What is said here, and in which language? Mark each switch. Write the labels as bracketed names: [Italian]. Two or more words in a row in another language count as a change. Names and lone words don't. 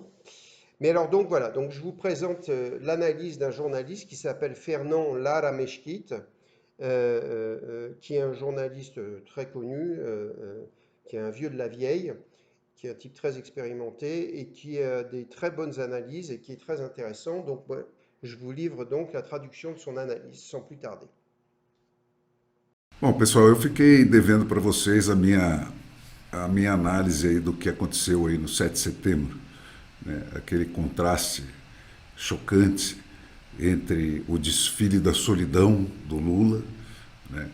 [French] Mais alors donc voilà, donc je vous présente l'analyse d'un journaliste qui s'appelle Fernand Lara Mesquita, qui est un journaliste très connu, qui est un vieux de la vieille, qui est un type très expérimenté et qui a des très bonnes analyses et qui est très intéressant. Donc, je vous livre donc la traduction de son analyse sans plus tarder. [Portuguese] Bom, pessoal, eu fiquei devendo para vocês a minha análise aí do que aconteceu aí no 7 de setembro, né? Aquele contraste chocante entre o desfile da solidão do Lula, né?